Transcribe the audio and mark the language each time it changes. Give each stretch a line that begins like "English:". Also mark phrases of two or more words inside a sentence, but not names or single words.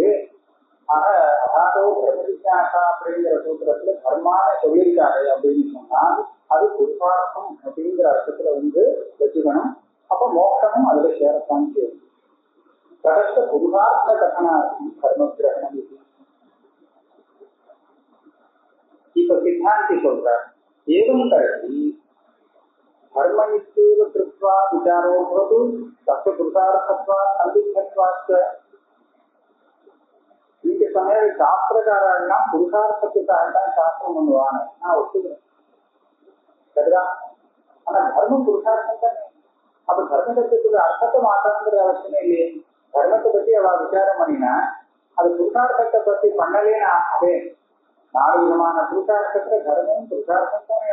Tamil: ஆக
Sanskrit: अथातो धर्म जिज्ञासा
Tamil: அப்படிங்கிற சூத்திரத்துல தர்மான சொல்லியிருக்காரு அப்படின்னு சொன்னா அது புருஷார்த்தம் அப்படிங்கிற அர்த்தத்துல வச்சுக்கணும். அப்ப மோட்சமும் அதுல சேரத்தான் செய்யும்.
Sanskrit: கடைசி पुरुषार्थ कथनार्थं धर्म ग्रहणम्.
Tamil: இப்ப சித்தாந்தி சொல்றார்,
Sanskrit: एवं कृति धर्म இत्येव कृत्वा विचारो भवतु तस्य पुरुषार्थत्वात् सन्दिग्धत्वाच्च.
Tamil: இந்த சமயம் சாஸ்திரக்காரன்னா புருஷார்த்தத்துக்காக தான் சாஸ்திரம் பண்ணுவாங்க, நான் ஒத்துக்கிறேன், சரிதா. ஆனா தர்மம் புருஷார்த்தம் தானே. அப்ப தர்மத்துக்கு அர்த்தத்தை மாற்றணுங்கிற அவசியமே இல்லையே. தர்மத்தை பத்தி அவ விசாரம் பண்ணினா அது புருஷார்த்தத்தை பத்தி பண்ணலேன்னு அதே 4 விதமான புருஷார்த்தத்துல தர்மம் புருஷார்த்தம் தானே.